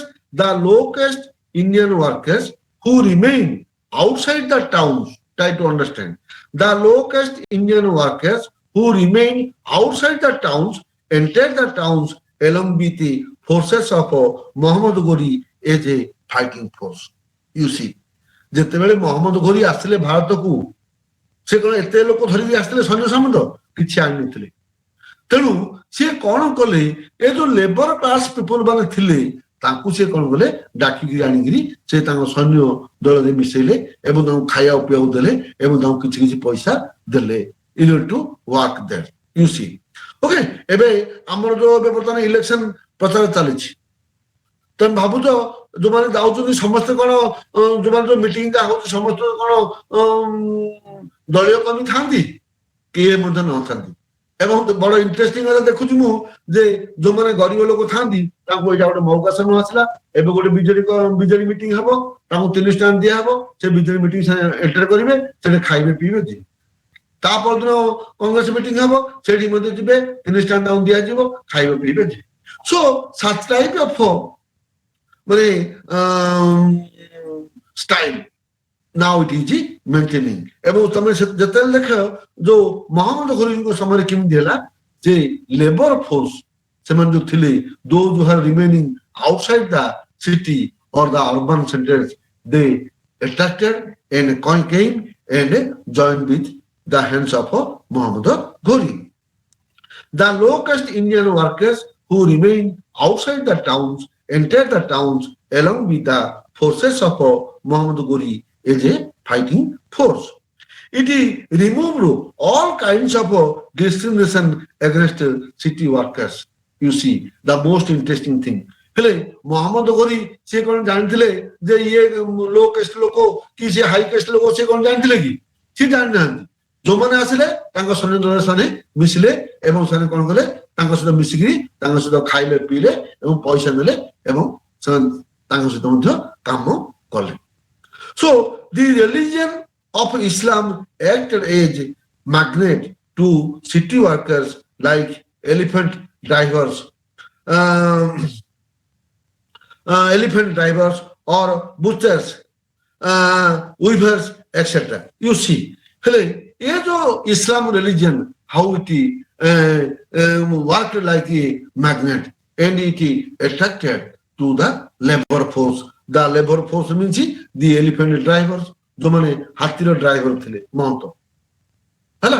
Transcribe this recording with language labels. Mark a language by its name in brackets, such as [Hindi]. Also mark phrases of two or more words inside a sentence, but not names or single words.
[English] The low caste Indian workers who remain outside the towns. Try to understand. The low caste Indian workers who remain outside the towns entered the towns along with the forces of Muhammad Ghori as a fighting force. You see, [Odia] ଯେତେବେଳେ ମହମ୍ମଦ ଘୋରି ଆସିଲେ ଭାରତକୁ, ସେ କଣ ଏତେ ଲୋକ ଧରିକି ଆସିଥିଲେ ସୈନ୍ୟ ସାମନ୍ତ? କିଛି ଆଣିନଥିଲେ। ତେଣୁ ସିଏ କଣ କଲେ, ଏ ଯୋଉ [English] labour class people [Odia] ମାନେ ଥିଲେ ତାଙ୍କୁ ସିଏ କଣ କଲେ, ଡାକିକି ଆଣିକିରି ସେ ତାଙ୍କ ସୈନ୍ୟ ଦଳରେ ମିଶେଇଲେ ଏବଂ ତାଙ୍କୁ ଖାଇବା ପିଇବାକୁ ଦେଲେ ଏବଂ ତାଙ୍କୁ କିଛି କିଛି ପଇସା ଦେଲେ [English] in order to work there. You see. [Odia] Okay, ଏବେ ଆମର ଯୋଉ ଏବେ ବର୍ତ୍ତମାନ ଇଲେକ୍ସନ ପ୍ରଚାର ଚାଲିଛି, ତମେ ଭାବୁଛ ଯୋଉମାନେ ଯାଉଛନ୍ତି ସମସ୍ତେ କଣ, ଯୋଉମାନେ ଯୋଉ ମିଟିଂଟା ହଉଛି ସମସ୍ତେ କଣ ଦଳୀୟ କର୍ମୀ ଥାନ୍ତି? କିଏ ମଧ୍ୟ ନଥାନ୍ତି। ଏବଂ ବଡ ଇଣ୍ଟରେଷ୍ଟିଂ କଥା ଦେଖୁଛି ମୁଁ ଯେ ଯୋଉମାନେ ଗରିବ ଲୋକ ଥାନ୍ତି ତାଙ୍କୁ ଏଇଟା ଗୋଟେ ମୌକା ସମୟ ଆସିଲା, ଏବେ ଗୋଟେ ବିଜେଡି ମିଟିଂ ହବ, ତାଙ୍କୁ 30 ଟଙ୍କା ଦିଆହବ, ସେ ବିଜେଡି [English] meeting enter [Odia] କରିବେ, ସେଠି ଖାଇବେ ପିଇବେ ଯିବେ। ତା ପରଦିନ କଂଗ୍ରେସ ମିଟିଂ ହବ, ସେଠି ମଧ୍ୟ ଯିବେ, 30 ଟଙ୍କା ତାଙ୍କୁ ଦିଆଯିବ, ଖାଇବେ ପିଇବେ ଯିବେ। [English] ସୋ such type of ମାନେ ଷ୍ଟାଇଲ now it is maintaining. [Odia] ଏବଂ ତମେ ଯେତେବେଳେ ଦେଖ ଯୋଉ ମହମ୍ମଦ ଘୋରିଙ୍କ ସମୟରେ କେମିତି ହେଲା ଯେ [English] labour force [Odia] ସେମାନେ ଯୋଉ ଥିଲେ, [English] those who are remaining outside the city or the urban centers, they attracted and came and joined with the hands of Muhammad Ghori. The low caste Indian workers who remained outside the towns entered the towns along with the forces of Muhammad Ghori as a fighting force. It removed all kinds of discrimination against city workers. You see, the most interesting thing. [Odia] ହେଲେ ମହମ୍ମଦ ଘୋରି ସେ କଣ ଜାଣିଥିଲେ ଯେ ଇଏ [English] low caste [Odia] ଲୋକ କି ସେ [English] high caste [Odia] ଲୋକ, ସେ କଣ ଜାଣିଥିଲେ କି? ସେ ଜାଣିନାହାନ୍ତି। ଯୋଉମାନେ ଆସିଲେ ତାଙ୍କ ସୈନ୍ୟ ଦଳରେ ସେମାନେ ମିଶିଲେ ଏବଂ ସେମାନେ କଣ କଲେ, ତାଙ୍କ ସହିତ ମିଶିକିରି ତାଙ୍କ ସହିତ ଖାଇଲେ ପିଇଲେ ଏବଂ ପଇସା ନେଲେ ଏବଂ ସେମାନେ ତାଙ୍କ ସହିତ ମଧ୍ୟ କାମ କଲେ। [English] So the religion of Islam acted as magnet to city workers like elephant drivers or butchers, weavers, etc. You see, [Odia] ହେଲେ ଏ ଯୋଉ [English] Islam religion, how it worked like a magnet and it attracted to the labor force. The labor force means the elephant drivers, [Odia] ଯୋଉମାନେ ହାତୀର ଡ୍ରାଇଭର ଥିଲେ, ମହନ୍ତ ହେଲା।